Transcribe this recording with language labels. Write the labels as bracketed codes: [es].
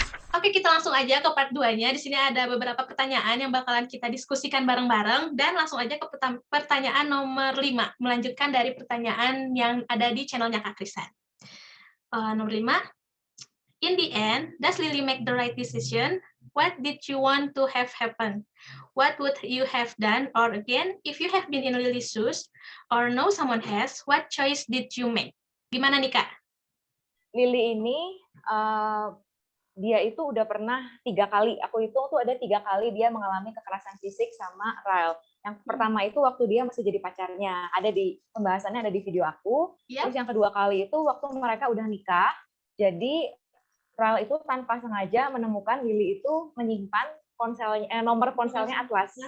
[id] Oke, kita langsung aja ke part 2-nya. Di sini ada beberapa pertanyaan yang bakalan kita diskusikan bareng-bareng, dan langsung aja ke pertanyaan nomor 5, melanjutkan dari pertanyaan yang ada di channelnya Kak Krisan. Nomor 5, [en] in the end, does Lily make the right decision? What did you want to have happen? What would you have done? Or again, if you have been in Lily's shoes or know someone has, what choice did you make? [id] Gimana nih, Kak? Lily ini dia itu udah pernah 3 kali, aku hitung tuh ada 3 kali dia mengalami kekerasan fisik sama Ryle. Yang pertama itu waktu dia masih jadi pacarnya, ada di pembahasannya ada di video aku. Terus yang kedua kali itu waktu mereka udah nikah. Jadi Ryle itu tanpa sengaja menemukan Lily itu menyimpan nomor ponselnya Atlas.